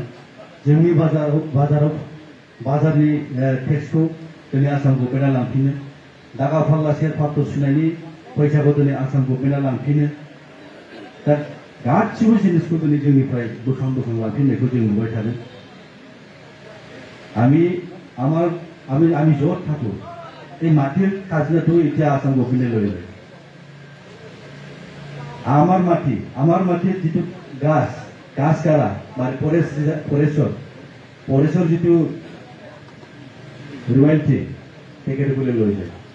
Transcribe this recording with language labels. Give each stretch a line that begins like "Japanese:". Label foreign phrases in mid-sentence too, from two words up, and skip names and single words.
Bodo: जोंनि बाजारनि टेक्सखौ दिनै आसाम गभर्नमेन्टआ लांफिनो। दागा फाल्ला सेर पात्र सुनायनि फैसाखौ दिनै आसाम गभर्नमेन्टआ लांफिनो। दा गासिबो जिनिसखौ दिनै जोंनिफ्राय बोखां लांफिननायखौ जों नुबाय थादों।
Assamese: আমি য'ত থাকো এই মাটির খাজনাটো এতিয়া আসাম গভর্নমেন্টে লৈ লয়। আমার মাটির যিটো গাছ কাটা মানে ফৰেষ্টৰ যিটো ৰয়েলটি তেখেতসকলে লৈ যায়।